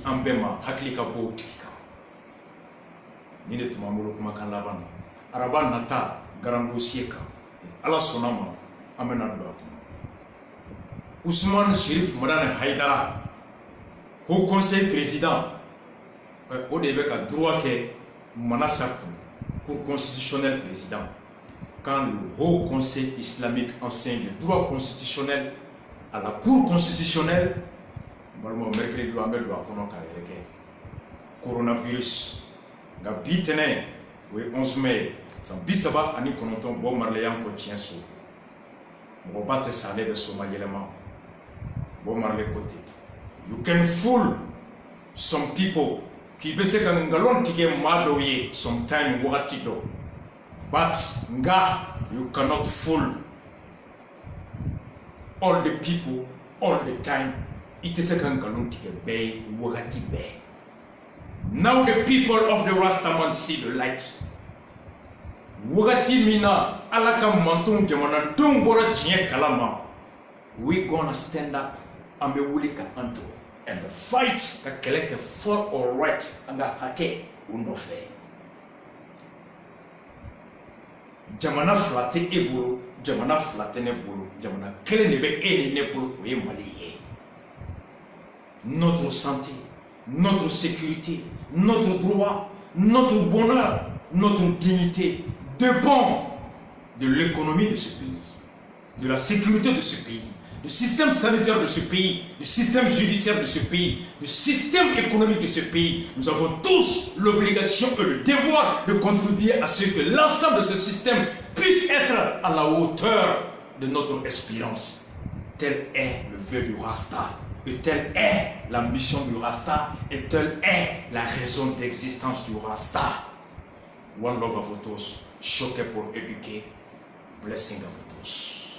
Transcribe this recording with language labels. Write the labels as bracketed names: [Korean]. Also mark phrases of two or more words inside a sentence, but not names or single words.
[Bambara] an bɛɛ ma hakili ka bɔ o tigi kan nin de tun b'an bolo kumakan laban na araba nata garan dossier kan ala sɔnna ma an bɛna don a kɔnɔ Ousmane Chérif Madane Haïdara Haut Conseil président o de bɛ ka droit kɛ Manassa Cour constitutionnel président [French] quand le Haut Conseil islamique enseigne le droit constitutionnel à la Cour constitutionnelle [Bambara] balimaw mercredi don an bɛ don a kɔnɔ k'a yɛrɛ kɛ coronavirus nka bi tɛnɛ o ye 11 mai san 39 Bob Marley y'an ko tiɲɛ so mɔgɔba tɛ sa ale bɛ soma yɛlɛma Bob Marley ko ten [English] you can fool some people [Bambara] k'i bɛ se ka ngalon tigɛ maa dɔw ye sometime wagati dɔ but nga [English] you cannot fool all the people all the time [Bambara] i tɛ se ka ngalon tigɛ bɛɛ ye wagati bɛɛ [English] now the people of the Rastaman see the light [Bambara] wagati min na ala ka mantonw jamanadenw bɔra tiɲɛ kalama [English] we gonna stand up [Bambara] an bɛ wuli ka an jɔ [English] and the fight [Bambara] ka kɛlɛ kɛ [English] for all right [Bambara] an ka hakɛ o nɔfɛ jamana fila tɛ e bolo jamana fila tɛ ne bolo jamana kelen de bɛ e ni ne bolo o ye Mali ye [French] notre santé notre sécurité notre droit notre bonheur notre dignité dépend de l'économie de ce pays de la sécurité de ce pays du système sanitaire de ce pays, du système judiciaire de ce pays, du système économique de ce pays. Nous avons tous l'obligation et le devoir de contribuer à ce que l'ensemble de ce système puisse être à la hauteur de notre espérance. Tel est le vœu du Rasta, et telle est la mission du Rasta, et telle est la raison d'existence du Rasta. [English] One love [French] à vous tous, choqué pour éduquer, blessing à vous tous.